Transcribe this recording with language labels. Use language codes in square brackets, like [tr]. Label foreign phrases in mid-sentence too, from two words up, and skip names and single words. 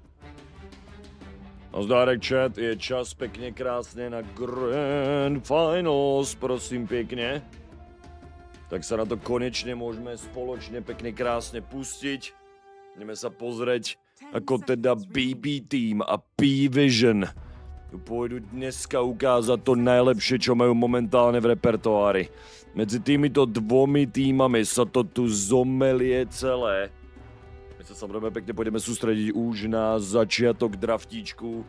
[cs] Nazdárek chat, je čas pěkně krásně na Grand Finals, prosím pěkně. Tak se na to konečně můžeme společně pěkně krásně pustit. Jdeme se [sk] pozrieť, ako teda BB Team a PVISION tu pôjdu dneska ukázat to nejlepší, čo majú momentálně v repertoári. Mezi týmito dvomi týmami sa to tu zomelie celé. My sa samozrejme pekne pôjdeme sústrediť už na začiatok draftíčku.